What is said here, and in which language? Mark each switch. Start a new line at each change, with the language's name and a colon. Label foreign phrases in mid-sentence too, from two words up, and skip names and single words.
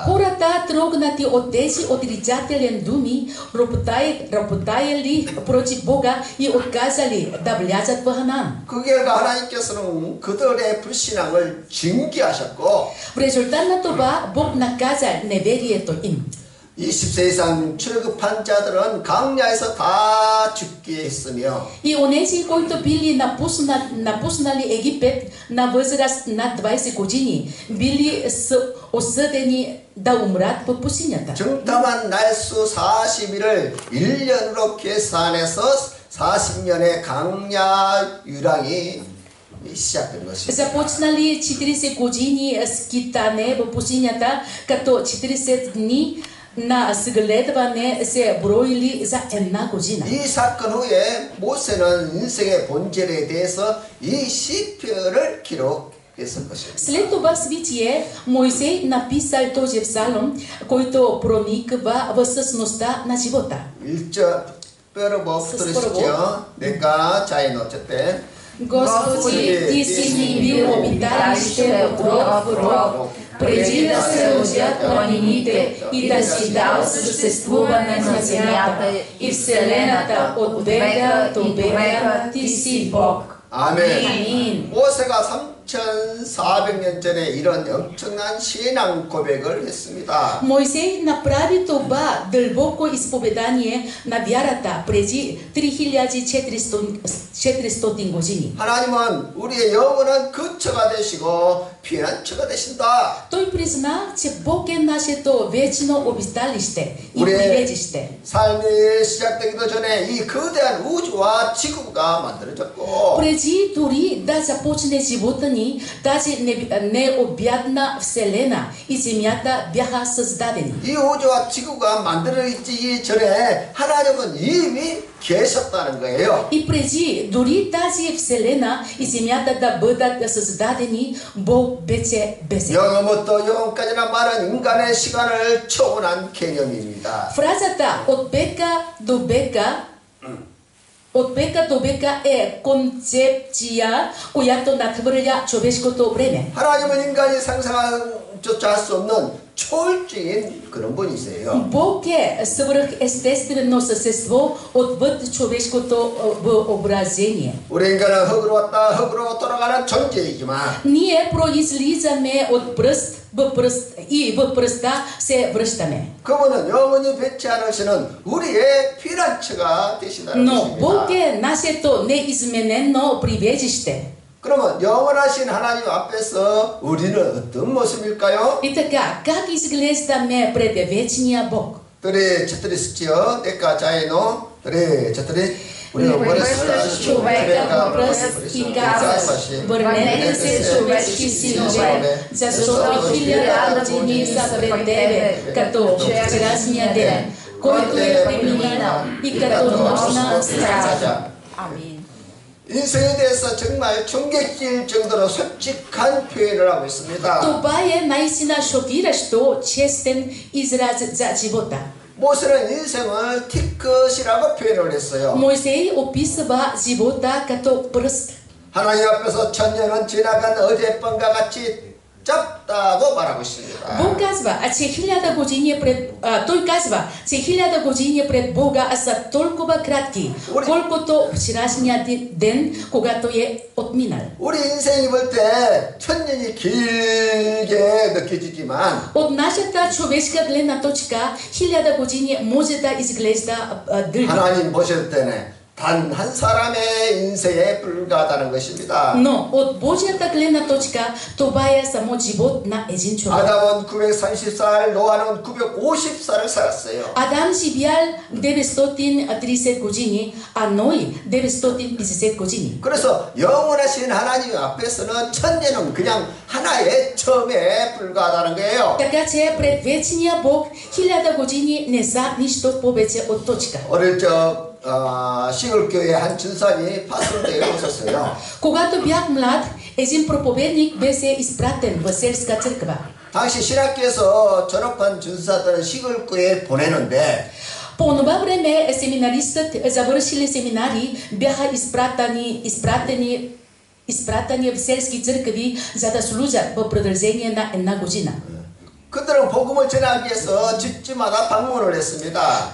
Bulgarian: Хората трогнати от тези отрицателен думи, роптаяли против Бога и отказали да влязат в Ханаан.
Korean: 그 결과 하나님께서는 그들의 불신앙을 징계하셨고
Bulgarian: В резултат на това Бог наказа неверието им.
Korean: 20세 이상 출애굽한 자들은 광야에서 다 죽게 했으며
Bulgarian: И онези, които били напуснали Египет на възраст над 20 години, били осъдени да умрат в пустинята.
Korean: 정탐한 날수 40일을 1년으로 계산해서 40년의 광야 유랑이 시작된 것입니다.
Bulgarian: Започнали 40 години скитане в пустинята, като 40 дни на съгледване се броили за една година.
Korean: 이 사건 후에 모세는 인생의 본질에 대해서 이 시편을 기록했을 것입니다.
Bulgarian: След това свитие Моисей написал този псалом, който прониква в същността на живота.
Korean: 1절 뼈로 붙들으시죠. 내가 자인 어쨌든
Bulgarian: Господи, Ти си ни бил обиталище от род в род, преди да се родят планините и да си дал съществуване на земята и вселената от века до века, Ти си Бог.
Korean: 아멘. 모세가 3,400년 전에 이런 엄청난 신앙 고백을 했습니다.
Bulgarian: Моисей направи това дълбоко изповедание на вярата преди 3400 години.
Korean: 하나님은 우리의 영원한 거처가 되시고 피난처가 되신다.
Bulgarian: Той призна, че Бог е нашето вечно обиталище и прибежище.
Korean: 삶이 시작되기도 전에 이 거대한 우주와 지구가 만들어졌고
Bulgarian: Преди дори да започне живота ни, тази необятна вселена и земята бяха създадени.
Korean: 이 우주와 지구가 만들어지기 전에 하나님은 이미 계셨다는 거예요.
Bulgarian: И преди дори тази вселена и земята да бъдат създадени, Бог беше безсмъртен.
Korean: 영원부터 영원까지나 많은 인간의 시간을 초월한 개념입니다.
Bulgarian: Фразата от века до века е концепция, която надхвърля човешкото време.
Korean: 하나님은 인간이 상상조차 할 수 없는 초월적인 그런 분이세요.
Bulgarian: Бог е свръхестествено същество отвъд човешкото въображение.
Korean: 우리 인간은 흙으로 왔다 흙으로 돌아가는 존재이지만
Bulgarian: Ние произлизаме от пръст в пръст и в пръста се връщаме.
Korean: 그분은 영원히 변치 않으시는 우리의 피난처가 되시다는
Bulgarian: Но Бог
Korean: 것입니다.
Bulgarian: е нашето неизменено прибежище.
Korean: 그러면 영원하신 하나님 앞에서 우리는 어떤 모습일까요?
Bulgarian: И така, как изглеждаме пред вечния Бог?
Korean: 그래 저들이 쓰지요. 내가 자이노 그래 저들이 우리가
Bulgarian: Превръщаш човека в пръст и казваш, върнете се човешки синове, защото 1000 години са пред тебе, като вчерашния ден, който е преминал и като нощна стража. Амин.
Korean: 인생에 대해서 정말 충격적일 정도로 솔직한 표현을 하고 있습니다.
Bulgarian: Това е наистина шокиращо честен израз за живота.
Korean: 모세는 인생을 티컷이라고 표현을 했어요.
Bulgarian: Моисей описва живота като пръст.
Korean: 하나님 앞에서 천년은 지나간 어젯밤과 같이 짧다고 말하고 있습니다.
Bulgarian: Бог казва, че 1000 години пред... той казва, че 1000 години пред Бога са толкова кратки, колкото вчерашния ден, когато е отминал.
Korean: 우리 인생이 볼 때 천년이 길게 느껴지지만
Bulgarian: От нашата човешка гледна точка, 1000 години може да изглежда дълго.
Korean: 하나님 보실 때는 단 한 사람의 인생에 불과하다는 것입니다.
Bulgarian: Но от Божията гледна точка, това е само живот на един човек.
Korean: 아담은 930살, 노아는 950살을 살았어요.
Bulgarian: Адам живял 930 години, а Ной 950 години.
Korean: 그래서 영원하신 하나님 앞에서는 천년은 그냥 하나의 점에 불과하다는 거예요.
Bulgarian: Така че пред вечния Бог 1000 години не са нищо повече от точка.
Korean: 어릴 적 시골교회 한 전사님이 파송되어 오셨어요.
Bulgarian: Когато бях млад, един проповедник беше изпратен в селска църква.
Korean: 당시 신학교에서 졸업한 전사들은 시골교회에 보내는데
Bulgarian: По това време семинаристът, завършили семинари, бяха изпратени изпратени в сельски църкви, за да служат в продължение на една година.
Korean: 그들은 복음을 전하기 위해서 집집마다 방문을 했습니다.